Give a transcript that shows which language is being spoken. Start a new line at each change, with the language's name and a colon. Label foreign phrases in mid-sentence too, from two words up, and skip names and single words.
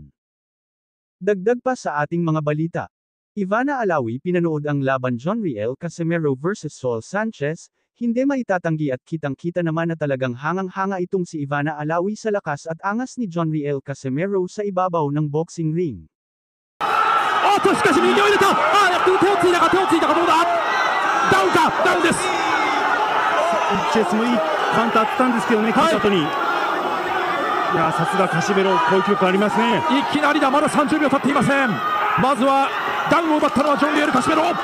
Filipino: Dagdag pa sa ating mga balita. Ivana Alawi pinanood ang laban John Riel Casimero vs Saul Sanchez, hindi maitatanggi at kitang-kita naman na talagang hangang-hanga itong si Ivana Alawi sa lakas at angas ni John Riel Casimero sa ibabaw ng
English: boxing ring.
Japanese: しかし右を入れた。手をついたかどうだ。ダウンか、ダウンです。チェスもいいカウンター当てたんですけどね、勝った後に。いやさすがカシメロ、攻撃力ありますね。いきなりだ、まだ30秒経っていません。まずはダウンを奪ったのはジョン・リエル・カシメロ。